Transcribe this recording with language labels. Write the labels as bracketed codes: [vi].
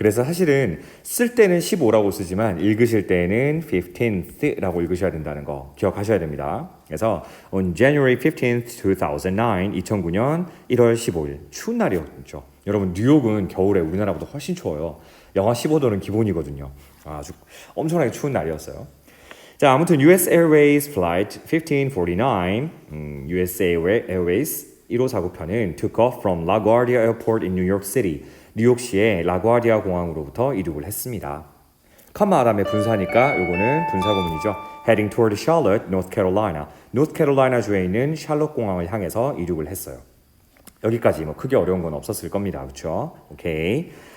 [ko] 그래서 사실은 쓸 때는 15라고 쓰지만 읽으실 때는 15th라고 읽으셔야 된다는 거 기억하셔야 됩니다. 그래서 [en] on January 15th, 2009, [ko] 2009년 1월 15일 추운 날이었죠. 여러분 뉴욕은 겨울에 우리나라보다 훨씬 추워요. 영하 15도는 기본이거든요. 아주 엄청나게 추운 날이었어요. 자, 아무튼 [en] US Airways Flight 1549, US Airways [ko] 1549편은 [en] took off from LaGuardia Airport in New York City. [ko] 뉴욕시의 라구아디아 공항으로부터 이륙을 했습니다. 컴마 다음에 분사니까 요거는 분사구문이죠. [en] Heading toward Charlotte, North Carolina. [ko] North Carolina 주에 있는 샬롯 공항을 향해서 이륙을 했어요. 여기까지 뭐 크게 어려운 건 없었을 겁니다. 그렇죠? 오케이.